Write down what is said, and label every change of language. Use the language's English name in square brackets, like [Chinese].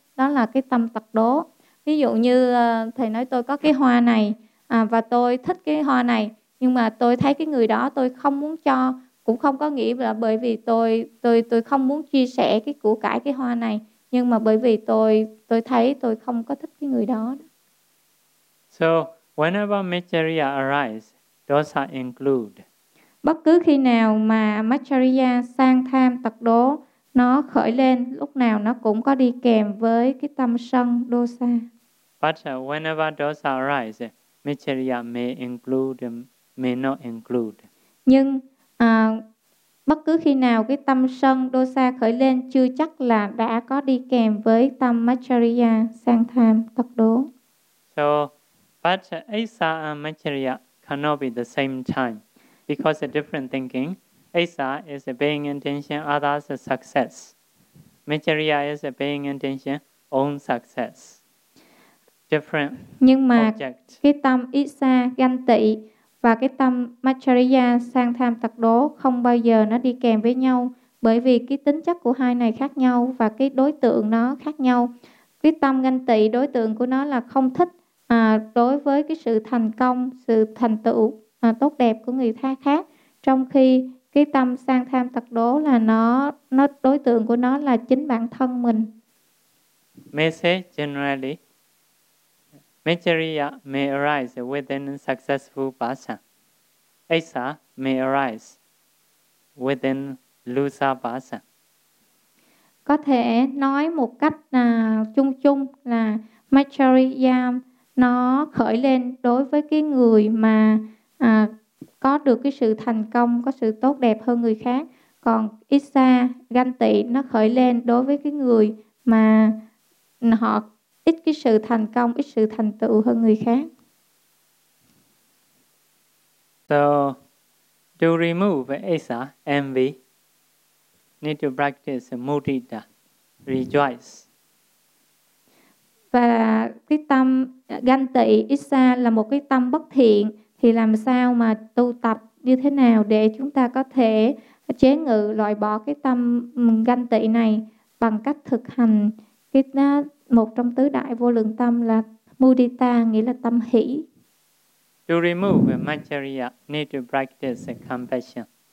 [Vietnamese] Đó là cái tâm tật đố. Ví dụ như thầy nói tôi có cái hoa này và tôi thích cái hoa này, nhưng mà tôi thấy cái người đó tôi không muốn cho, cũng không có nghĩa là bởi vì tôi không muốn chia sẻ cái củ cải cái hoa này, nhưng mà bởi vì tôi thấy tôi không có thích cái người đó. [English] So whenever Macchariya arise, those are include. [Vietnamese] Bất cứ khi nào mà Macchariya sang tham tật đố nó khởi lên, lúc nào nó cũng có đi kèm với cái tâm sân dosa. [English] But whenever those arise, Macchariya may include, may not include. [Vietnamese] Nhưng bất cứ khi nào cái tâm sân dosa khởi lên, chưa chắc là đã có đi kèm với tâm Macchariya sang tham tật đố. [English] So, but Aisa and Macchariya cannot be the same time because of different thinking. Aisa is paying attention others' success. Macchariya is paying attention own success. Different object. [Vietnamese] Nhưng mà [English] object. [Vietnamese] Cái tâm Aisa ganh tị và cái tâm Macchariya sang tham tật đố không bao giờ nó đi kèm với nhau, bởi vì cái tính chất của hai này khác nhau và cái đối tượng nó khác nhau. Cái tâm ganh tị đối tượng của nó là không thích đối với cái sự thành công, sự thành tựu tốt đẹp của người tha khác, trong khi cái tâm sang tham tật đố là nó đối tượng của nó là chính bản thân mình. [English] Message generally, Macchariya may arise within a successful person. Aisa may arise within loser person. [Vietnamese] Có thể nói một cách chung chung là Macchariya nó khởi lên đối với cái người mà có được cái sự thành công, có sự tốt đẹp hơn người khác. Còn Aisa ganh tị nó khởi lên đối với cái người mà họ ít cái sự thành công, ít sự thành tựu hơn người khác. [English] So, to remove Aisa envy, need to practice mudita, rejoice. [Vietnamese] Và cái tâm ganh tị Aisa là một cái tâm bất thiện, thì làm sao mà tu tập như thế nào để chúng ta có thể chế ngự, loại bỏ cái tâm ganh tị này bằng cách thực hành cái một trong tứ đại vô lượng tâm là mudita, nghĩa là tâm hỷ. [English] To remove Macchariya, need to practice compassion.